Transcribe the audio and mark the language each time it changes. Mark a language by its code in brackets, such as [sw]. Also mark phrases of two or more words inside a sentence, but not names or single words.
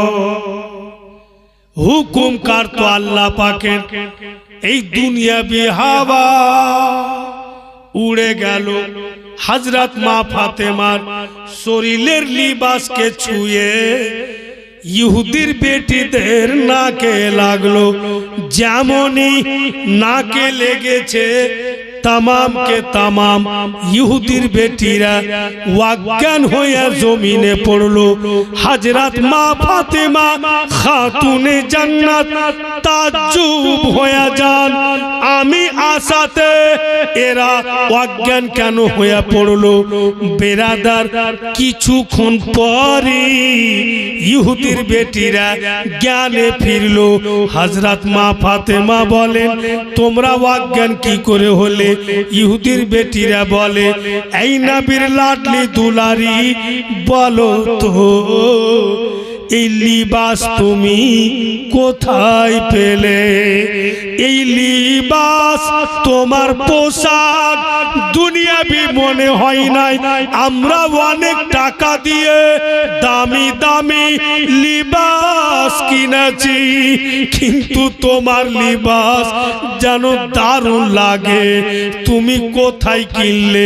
[bn] হুকুম করতো আল্লাহ পাকের, এই দুনিয়াবি হাওয়া উড়ে গেল হযরত মা ফাতেমার শরীরের লিবাসকে ছুঁয়ে ইহুদির বেটিদের নাকে লাগলো। যেমনই নাকে লেগেছে তমাম কে তমাম ইহুদির বেটিরা বেজ্ঞান হয়ে জমিনে পড়লো। হযরত মা ফাতিমা খাতুনে জান্নাত তাজ্জব হয়ে যান আমি আসাতে এরা বেজ্ঞান কেন হয়ে পড়লো। বেরাদার কিছুক্ষণ পরেই ইহুদির বেটিরা জ্ঞানে ফিরলো। হযরত মা ফাতিমা বলেন তোমরা বেজ্ঞান কী করে হলে? ইহুদির বেটিরা বলে এই নবীর লাডলি দুলারি বলো তো এই লিবাস তুমি কোথায় পেলে? এই লিবাস তোমার পোশাক দুনিয়াবি মনে হয় নাই, আমরা অনেক টাকা দিয়ে দামি দামি লিবাস কিনেছি, কিন্তু তোমার লিবাস যেন দারুণ লাগে, তুমি কোথায় কিনলে?